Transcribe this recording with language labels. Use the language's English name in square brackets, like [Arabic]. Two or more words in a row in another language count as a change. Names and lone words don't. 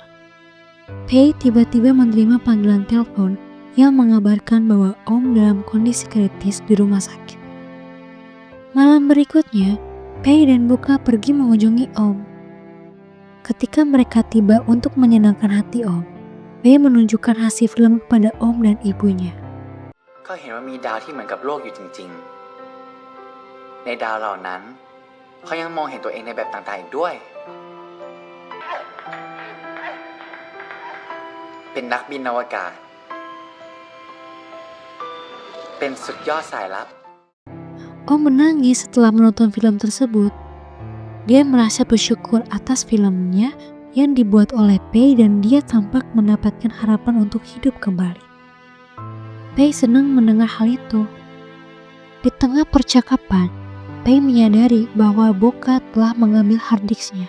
[Indonesian] Pei tiba-tiba menerima panggilan telepon yang mengabarkan bahwa Om dalam kondisi kritis di rumah sakit. Malam berikutnya, Pei dan Boka pergi mengunjungi Om. Ketika mereka tiba untuk menyenangkan hati Om, Pei menunjukkan hasil film kepada Om dan ibunya. [Thai] ก็เห็นว่ามีดาวที่เหมือนกับโลกอยู่จริงๆ ในดาวเหล่านั้นเขายังมองเห็นตัวเองในแบบต่างๆอีกด้วย เป็นนักบินอวกาศ เป็นสุดยอดสายลับ [Indonesian] Om menangis setelah menonton film tersebut. Dia merasa bersyukur atas filmnya yang dibuat oleh Pei dan dia tampak mendapatkan harapan untuk hidup kembali. Pei senang mendengar hal itu. Di tengah percakapan, Pei menyadari bahwa Boka telah mengambil hard disknya.